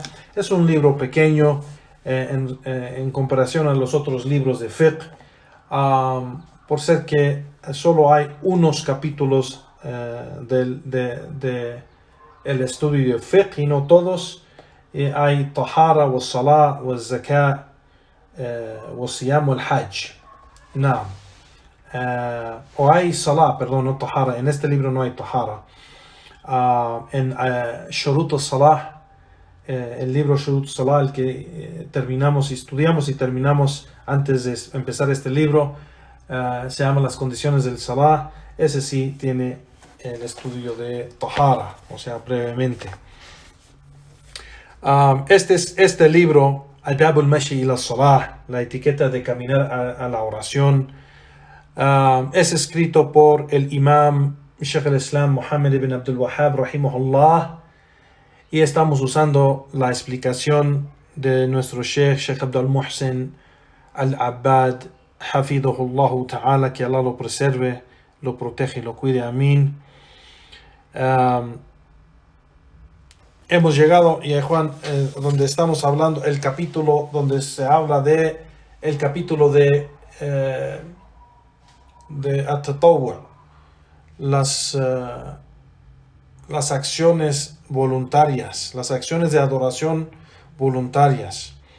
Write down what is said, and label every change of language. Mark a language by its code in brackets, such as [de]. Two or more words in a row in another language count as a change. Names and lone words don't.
[es] Es un libro pequeño en comparación a los otros libros de fiqh, por ser que solo hay unos capítulos de el estudio de fiqh y no todos. Hay [ar] طهارة وصلاة وزكاة وصيام وحج. [es] No. O hay salah, perdón, no tahara. En este libro no hay tahara. En Shurut al-Salah, el libro Shurut al-Salah, el que terminamos y estudiamos y terminamos antes de empezar este libro, se llama Las condiciones del Salah. Ese sí tiene el estudio de Tahara, o sea, brevemente. Este libro, Adab al-Mashi ila Salah, la etiqueta de caminar a la oración, es escrito por el imam Shaykh al-Islam Muhammad ibn Abdul Wahhab rahimahullah, y estamos usando la explicación de nuestro Shaykh Abdul Muhsin al-Abbad [ar] حفظه الله تعالى, [es] que Allah lo preserve, lo protege y lo cuide, amén. Hemos llegado, y Juan, donde estamos hablando, el capítulo donde se habla de el capítulo de at-tatawwu', las acciones voluntarias, las acciones de adoración voluntarias.